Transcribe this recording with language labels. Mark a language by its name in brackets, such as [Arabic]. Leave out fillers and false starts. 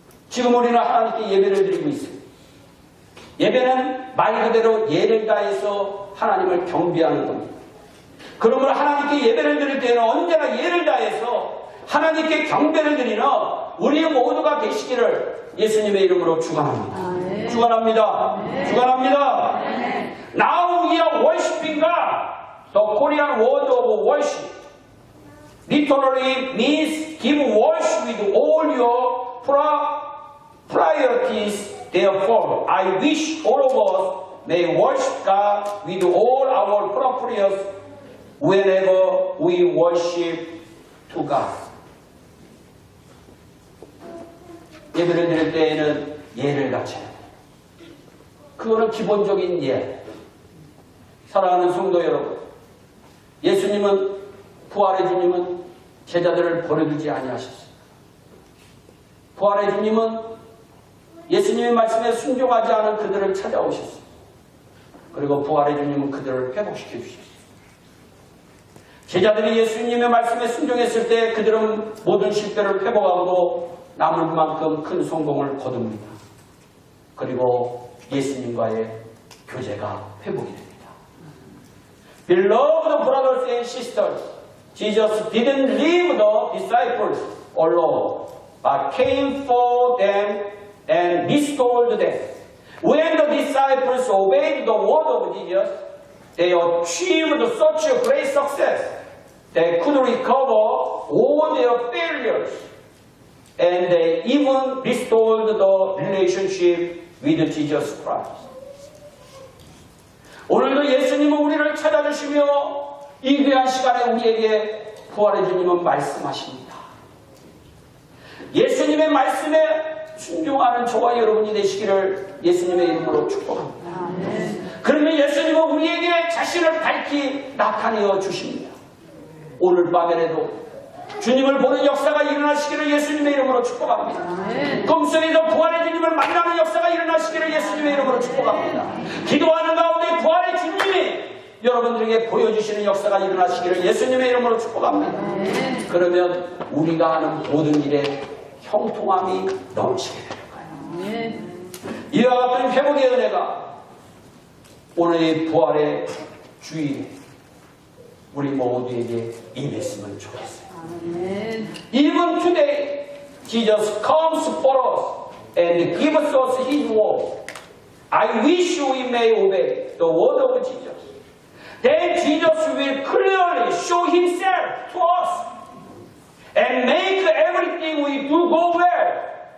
[Korean] 지금 우리는 하나님께 예배를 드리고 있습니다. 예배는 말 그대로 예를 다해서 하나님을 경배하는 겁니다. 그러므로 하나님께 예배를 드릴 때는 언제나 예를 다해서 하나님께 경배를 드리는 우리 모두가 되시기를 예수님의 이름으로 축원합니다. 축원합니다. 축원합니다. [English] Now we are worshiping God. The Korean word of worship literally means give worship with all your priorities. Therefore, I wish all of us may worship God with all our priorities whenever we worship to God. [Korean] 예배를 드릴 때에는 예를 갖춰야 돼요. 그거는 기본적인 예. 사랑하는 성도 여러분, 예수님은 부활의 주님은 제자들을 버려두지 아니하셨습니다. 부활의 주님은 예수님의 말씀에 순종하지 않은 그들을 찾아오셨습니다. 그리고 부활의 주님은 그들을 회복시켜 주셨습니다. 제자들이 예수님의 말씀에 순종했을 때 그들은 모든 실패를 회복하고 남을 만큼 큰 성공을 거둡니다. 그리고 예수님과의 교제가 회복이 됩니다. [English] Beloved brothers and sisters, Jesus didn't leave the disciples alone, but came for them and restored them. When the disciples obeyed the word of Jesus, they achieved such a great success they could recover all their failures, and they even restored the relationship with Jesus Christ. [Korean] 오늘도 예수님은 우리를 찾아주시며 이 귀한 시간에 우리에게 부활의 주님은 말씀하십니다. 예수님의 말씀에 순종하는 저와 여러분이 되시기를 예수님의 이름으로 축복합니다. 그러면 예수님은 우리에게 자신을 밝히 나타내어 주십니다. 오늘 밤에라도 주님을 보는 역사가 일어나시기를 예수님의 이름으로 축복합니다. 꿈속에서 부활의 주님을 만나는 역사가 일어나시기를 예수님의 이름으로 축복합니다. 기도하는 가운데 부활의 주님이 여러분들에게 보여주시는 역사가 일어나시기를 예수님의 이름으로 축복합니다. 그러면 우리가 하는 모든 일에 형통함이 넘치게 되는 거예요. 이와 같은 회복의 은혜가 오늘의 부활의 주일에 우리 모두에게 임했으면 좋겠어요. [English] Even today, Jesus comes for us and gives us His word. I wish we may obey the word of Jesus. Then Jesus will clearly show Himself to us and make everything we do go well.